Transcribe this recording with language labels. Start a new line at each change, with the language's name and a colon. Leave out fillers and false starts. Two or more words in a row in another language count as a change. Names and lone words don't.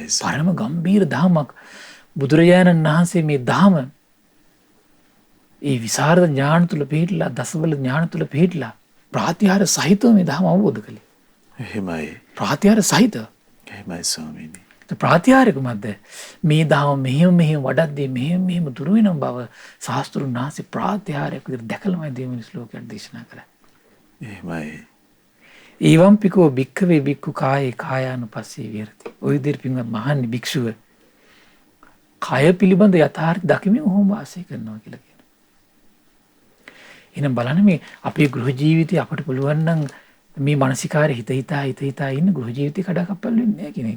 Sinhala: පරම ගම්බීර ධාමක් බුදුරජාණන් වහන්සේ මේ ධාම ඒ විසරද ඥාන තුල පිහිටලා දසබල ඥාන තුල පිහිටලා ප්‍රාතිහාර සහිතව මේ ධර්ම අවබෝධ කළේ. එහෙමයි. ප්‍රාතිහාර සහිතව. එහෙමයි ස්වාමීනි. ප්‍රාතිහාරක මැද මේ ධර්ම මෙහෙම වඩද්දී මෙහෙම දුර වෙන බව ශාස්ත්‍රුන් වහන්සේ ප්‍රාතිහාරයක් විදිහට දැකලාමයි දෙවෙනි ශ්ලෝකයට දේශනා කළා. එහෙමයි.
Pali: ඊවම් පිකෝ භික්ඛවේ භික්ඛු කායේ කායානුපස්සී විහෙරති.
Sinhala: ඔය විදිහට පින්වත් මහන්නේ භික්ෂුව කය පිළිබඳ යථාර්ථ දකිමින් ඔහොම වාසය කරනවා කියලා කියනවා. එහෙනම් බලන්න මේ අපේ ගෘහ ජීවිතේ අපට පුළුවන් නම් මේ මානසිකාරය හිත හිතා ඉන්න ගෘහ ජීවිතේ කඩාකප්පල් වෙන්නේ නැහැ කෙනෙක්.